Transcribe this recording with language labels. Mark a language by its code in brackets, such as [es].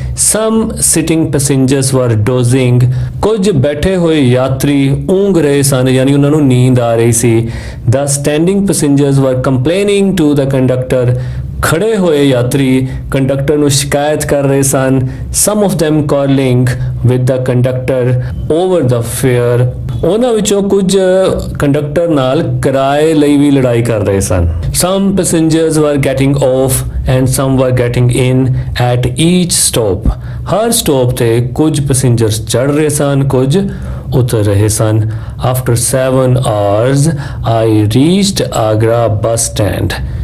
[en] Some sitting passengers were dozing. [pa] ਕੁਝ ਬੈਠੇ ਹੋਏ ਯਾਤਰੀ ਊਂਘ ਰਹੇ ਸਨ, ਯਾਨੀ ਉਹਨਾਂ ਨੂੰ ਨੀਂਦ ਆ ਰਹੀ ਸੀ। [en] The standing passengers were complaining to the conductor. [pa] ਖੜੇ ਹੋਏ ਯਾਤਰੀ ਕੰਡਕਟਰ ਨੂੰ ਸ਼ਿਕਾਇਤ ਕਰ ਰਹੇ ਸਨ। [en] Some of them calling with the conductor over the fare। [pa] ਉਹਨਾਂ ਵਿੱਚੋਂ ਕੁਝ ਕੰਡਕਟਰ ਨਾਲ ਕਿਰਾਏ ਲਈ ਵੀ ਲੜਾਈ ਕਰ ਰਹੇ ਸਨ। [en] Some passengers were getting off and some were getting in at each stop। [pa] Har stop ਤੇ ਕੁਝ ਪੈਸੇਂਜਰਸ ਚੜ ਰਹੇ ਸਨ, ਕੁਝ ਉਤਰ ਰਹੇ ਸਨ। [en] After 7 hours I reached Agra bus stand।